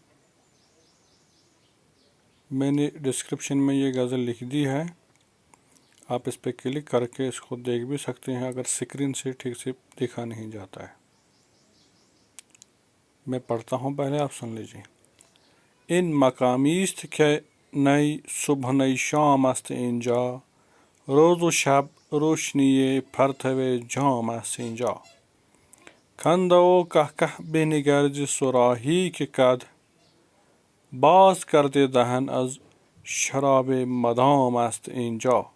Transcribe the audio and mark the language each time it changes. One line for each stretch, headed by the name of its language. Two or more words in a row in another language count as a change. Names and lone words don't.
Urdu: میں نے ڈسکرپشن میں یہ غزل لکھ دی ہے، آپ اس پہ کلک کر کے اس کو دیکھ بھی سکتے ہیں اگر اسکرین سے ٹھیک سے دیکھا نہیں جاتا ہے۔ میں پڑھتا ہوں، پہلے آپ سن لیجیے۔
Persian: ان مقامیست کہ نئی صبح نئی شام است اینجا، روز و شب روشنی پرتو جام است اینجا، خندہ و قہقہہ بنگر ز صراحی که قد، باز کرده دهن از شراب مدام است اینجا،